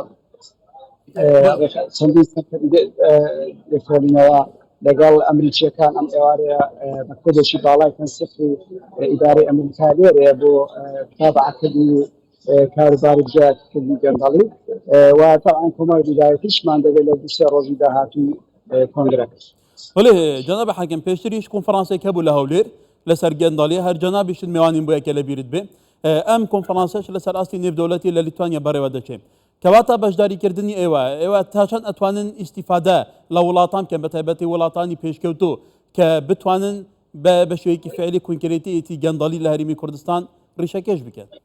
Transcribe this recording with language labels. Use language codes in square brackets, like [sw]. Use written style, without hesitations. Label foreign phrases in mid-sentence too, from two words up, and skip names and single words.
[ckb] چەندین لێکۆڵینەوە لەگەڵ ئەمریکیەکان ئەم ئێوارەیە بە کۆدێکی باڵای تەنسیقی ئیدارەی ئەمریکا لێرەیە بۆ تابعکردنی کاروباری بژاردننی گەندەڵی و تاوان کۆمەڵ هیدایەتیشمان دەبێت لە 2 ڕۆژی داهاتووی کۆنگرەکەش. ولی جناب حاکم پێشتریش کۆنفرانسێک هەبوو لە هەولێر لەسەر گەندەڵی هەر جەنابیشت میوانین بۆ یەکە لە بیرت بێ ئەم کۆنفرانسەش لەسەر ئاستی نێودەوڵەتی لە لیتوانیا بەڕێوە دەچێت کەواتە بەشداریکردنی ئێوە تا چەند ئەتوانن ئیسیفادە لە وڵاتان کە بە تایبەتی وڵاتانی پێشکەوتو کە بتوانن بە شێوەیەکی فعلی کۆنکرێتیەتی گەندەڵی لە هەرێمی کوردستان ڕیشەکەش بکەن.